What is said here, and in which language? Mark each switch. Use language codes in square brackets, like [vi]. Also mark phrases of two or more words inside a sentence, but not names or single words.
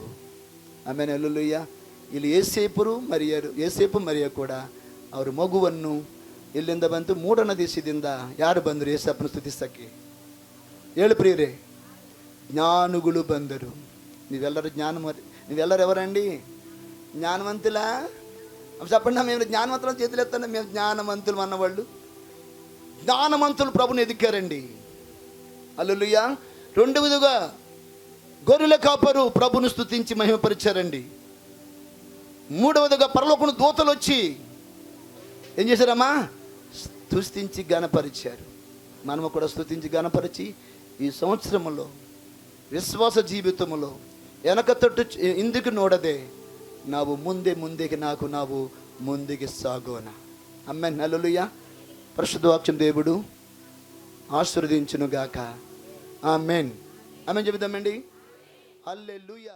[kn] ಆಮೇಲೆ ಹಲ್ಲೆಲೂಯ. ಇಲ್ಲಿ ಯೋಸೇಫು ಮರಿಯ ಕೂಡ ಅವರು ಮಗುವನ್ನು ಎಲ್ಲಿಂದ ಬಂತು? ಮೂಡಣ ದೇಶದಿಂದ ಯಾರು ಬಂದರು ಯೋಸೇಫನ ಸ್ತುತಿಸಕ್ಕೆ? ಹೇಳು ಪ್ರಿಯರೇ? ಜ್ಞಾನಿಗಳು ಬಂದರು. [te] ನೀವೆಲ್ಲರೂ ఎవరండి? జ్ఞానవంతులా? చెప్పండి. మేము జ్ఞానవంతులు చేతులు ఎత్తండి. మేము జ్ఞానవంతులు అన్నవాళ్ళు. జ్ఞానవంతులు ప్రభుని ఎదిగారండి. హల్లెలూయా. రెండవదిగా గొర్రెల కాపరు ప్రభును స్తుతించి మహిమపరిచారండి. మూడవదిగా పరలోకం దూతలు వచ్చి ఏం చేశారమ్మా? స్తుతించి గణపరిచారు. మనము కూడా స్తుతించి గణపరిచి ఈ సంవత్సరంలో ವಿಶ್ವಾಸ ಜೀವಿತములో వెనక తట్టు ఇందుకు [kn] ನೋಡದೆ ನಾವು ಮುಂದೆಗೆ ಸಾಗೋಣ. [te] ಆಮೆನ್. హల్లెలూయా. పరిశుద్ధ వాక్యం దేవుడు ఆశీర్వదించును గాక. ఆమెన్. ఆమె చెబుదామండి. హల్లెలూయా.